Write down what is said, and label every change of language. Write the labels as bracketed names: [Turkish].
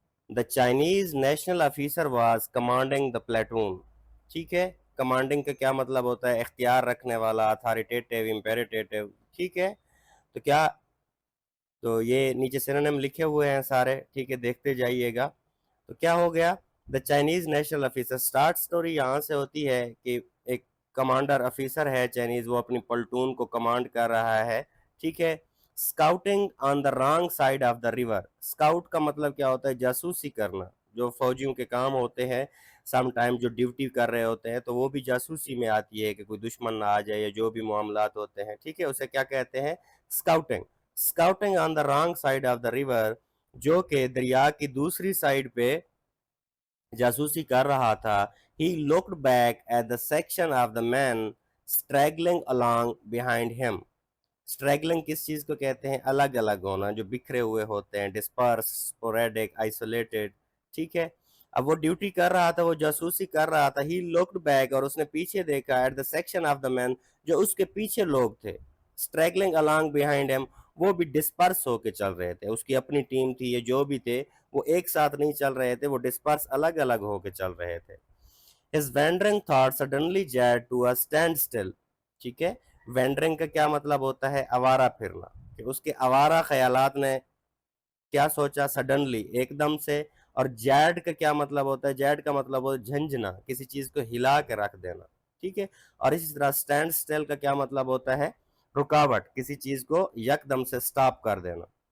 [English] The Chinese national officer was commanding the platoon. [Urdu] ٹھیک ہے، commanding کا کیا مطلب ہوتا ہے، اختیار رکھنے والا، اتھارٹیٹیو، امپیریٹیو. ٹھیک ہے، تو کیا، تو یہ نیچے سینونیم لکھے ہوئے ہیں سارے. ٹھیک ہے، دیکھتے جائیے گا. تو کیا ہو گیا، [English] The Chinese national officer. [Urdu] Start story یہاں سے ہوتی ہے کہ ایک کمانڈر آفیسر ہے چائنیز، وہ اپنی پلٹون کو کمانڈ کر رہا ہے. [English] ٹھیک ہے، scouting on the wrong side of the river. [Urdu] Scout کا مطلب کیا ہوتا ہے، جاسوسی کرنا. جو فوجیوں کے کام ہوتے ہیں سم ٹائم جو ڈیوٹی کر رہے ہوتے ہیں تو وہ بھی جاسوسی میں آتی ہے کہ کوئی دشمن نہ آ جائے یا جو بھی معاملات ہوتے ہیں. ٹھیک ہے، اسے کیا کہتے ہیں، scouting. [English] scouting on the wrong side of the river, [Urdu] جو کہ دریا کی دوسری سائڈ پہ جاسوسی کر رہا تھا. [English] He looked back at the section of the men straggling along behind him. [Urdu] Straggling کس چیز کو کہتے ہیں، الگ الگ ہونا، جو بکھرے ہوئے ہوتے ہیں، dispersed, sporadic, isolated. ٹھیک ہے، اب وہ ڈیوٹی کر رہا تھا، وہ جاسوسی کر رہا تھا. [English] He looked back، [Urdu] اور اس نے پیچھے دیکھا [English] at the section of the men، [Urdu] جو اس کے پیچھے لوگ تھے. [English] Straggling along behind him، [Urdu] وہ بھی ڈسپرس ہو کے چل رہے تھے. اس کی اپنی ٹیم تھی، یہ جو بھی تھے وہ ایک ساتھ نہیں چل رہے تھے، وہ ڈسپرس الگ الگ ہو کے چل رہے تھے. [English] His wandering thoughts suddenly jarred to a standstill. [Urdu] ٹھیک ہے، وینڈرنگ کا کیا مطلب ہوتا ہے، آوارہ پھرنا. کہ اس کے آوارہ خیالات نے کیا سوچا، سڈنلی، ایک دم سے. اور جیڈ کا کیا مطلب ہوتا ہے، جیڈ کا مطلب ہوتا ہے جھنجھنا، کسی چیز کو ہلا کے رکھ دینا. ٹھیک ہے، اور اسی طرح سٹینڈ سٹل کا کیا مطلب ہوتا ہے، رکاوٹ، کسی چیز کو یک دم سے سٹاپ کر دینا.